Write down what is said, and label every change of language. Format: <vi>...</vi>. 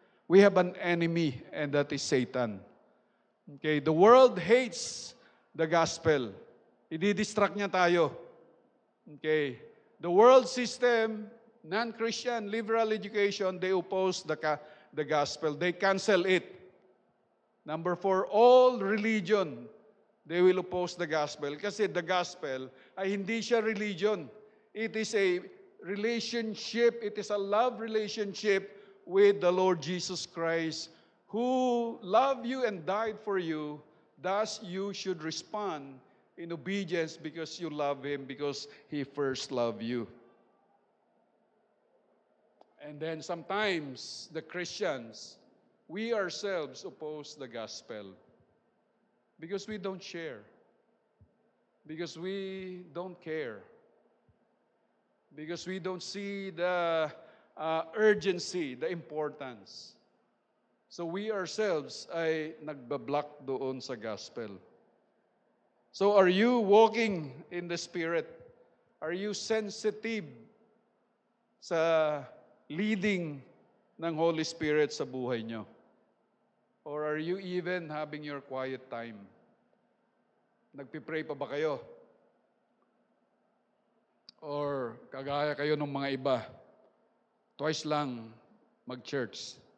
<en>We have an enemy, and that is Satan. Okay, the world hates the gospel.</en> <tl>Idi-distract niya tayo.</tl> <en>Okay, the world system, non-Christian, liberal education, they oppose the gospel. They cancel it. Number 4, all religion, they will oppose the gospel.</en> <tl>Kasi</tl> <en>the gospel</en> <tl>ay hindi siya religion.</tl> <en>It is a relationship. It is a love relationship with the Lord Jesus Christ who loved you and died for you. Thus, you should respond in obedience because you love Him, because He first loved you. And then sometimes the Christians, we ourselves oppose the gospel. Because we don't share. Because we don't care. Because we don't see the urgency, the importance. So we ourselves</en> <tl>ay nagbablock doon sa</tl> <en>gospel. So are you walking in the Spirit? Are you sensitive sa leading ng Holy Spirit</en> <tl>sa buhay nyo?</tl> <en>Or are you even having your quiet time?</en> <tl>Nagpipray pa ba kayo? Or kagaya kayo ng mga iba, twice lang mag-church.</tl>